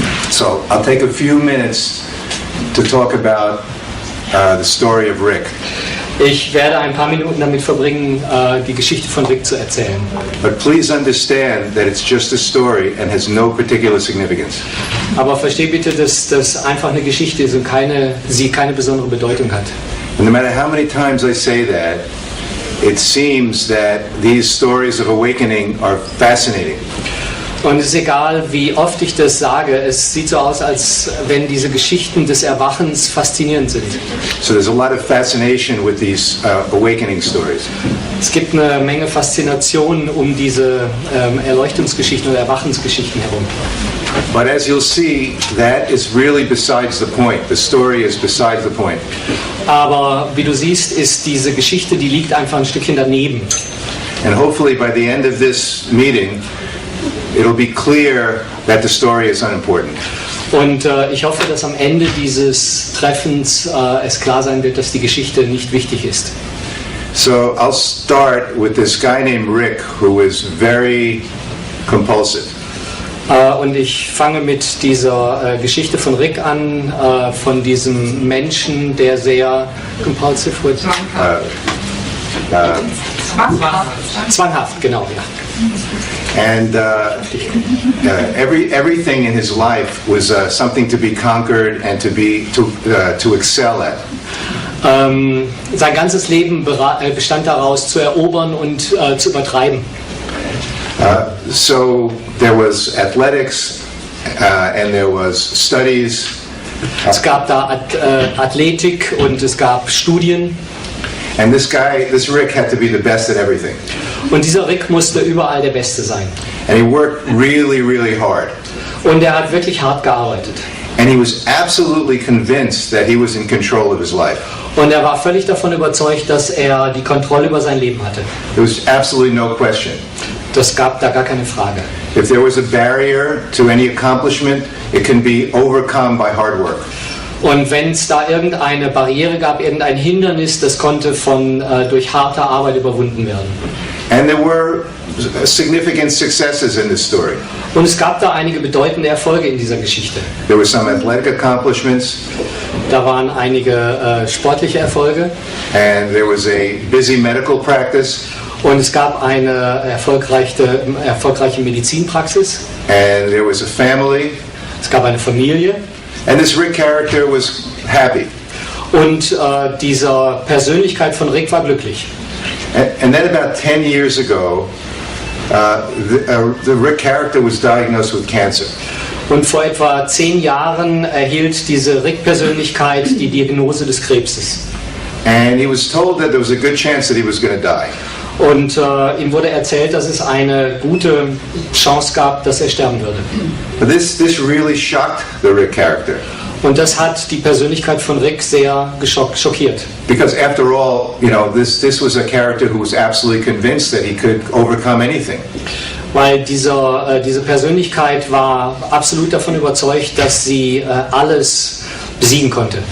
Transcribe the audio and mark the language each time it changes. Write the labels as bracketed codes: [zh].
[en] So I'll take a few minutes to talk about the story of Rick. [de] Ich werde ein paar Minuten damit verbringen, die Geschichte von Rick zu erzählen. [en] But please understand that it's just a story and has no particular significance. [de] Aber versteh bitte, dass das einfach eine Geschichte ist und sie keine besondere Bedeutung hat. [en] And no matter how many times I say that, it seems that these stories of awakening are fascinating. [de] Und es ist egal, wie oft ich das sage, es sieht so aus, als wenn diese Geschichten des Erwachens faszinierend sind. [en] So there's a lot of fascination with these awakening stories. [de] Es gibt eine Menge Faszination um diese Erleuchtungsgeschichten oder Erwachensgeschichten herum. [en] But as you'll see, that is really besides the point. The story is besides the point. [de] Aber wie du siehst, ist diese Geschichte, die liegt einfach ein Stückchen daneben. [en] And hopefully by the end of this meeting, it'll be clear that the story is unimportant. [de] Und ich hoffe, dass am Ende dieses Treffens es klar sein wird, dass die Geschichte nicht wichtig ist. [en] So I'll start with this guy named Rick, who is very compulsive. [de] Und ich fange mit dieser Geschichte von Rick an, von diesem Menschen, der sehr compulsive wird. Zwanghaft, genau, ja. [en] And everything in his life was something to be conquered and to excel at. [de] Sein ganzes Leben bestand daraus, zu erobern und zu übertreiben. [en] So there was athletics and there was studies. [de] Es gab da Athletik und es gab Studien. [en] And this Rick had to be the best at everything. [de] Und dieser Rick musste überall der Beste sein. [en] And he worked really, really hard. [de] Und er hat wirklich hart gearbeitet. [en] And he was absolutely convinced that he was in control of his life. [de] Und er war völlig davon überzeugt, dass er die Kontrolle über sein Leben hatte. [en] There was absolutely no question. [de] Das gab da gar keine Frage. [en] If there was a barrier to any accomplishment, it can be overcome by hard work. [de] Und wenn es da irgendeine Barriere gab, irgendein Hindernis, das konnte durch harte Arbeit überwunden werden. [en] And there were significant successes in this story. [de] Und es gab da einige bedeutende Erfolge in dieser Geschichte. [en] There were some athletic accomplishments. [de] Da waren einige sportliche Erfolge. [en] And there was a busy medical practice. [de] Und es gab eine erfolgreiche Medizinpraxis. [en] And there was a family. [de] Es gab eine Familie. [en] And this Rick character was happy. [de] Und diese Persönlichkeit von Rick war glücklich. [en] And then about 10 years ago, the Rick character was diagnosed with cancer. [de] Und vor etwa 10 Jahren erhielt diese Rick-Persönlichkeit die Diagnose des Krebses. [en] And he was told that there was a good chance that he was going to die. [de] Und ihm wurde erzählt, dass es eine gute Chance gab, dass er sterben würde. [en] But this really shocked the Rick character. [de] Und das hat die Persönlichkeit von Rick sehr schockiert. [en] Because after all, this was a character who was absolutely convinced that he could overcome anything. [de] Weil diese Persönlichkeit war absolut davon überzeugt, dass sie alles besiegen konnte.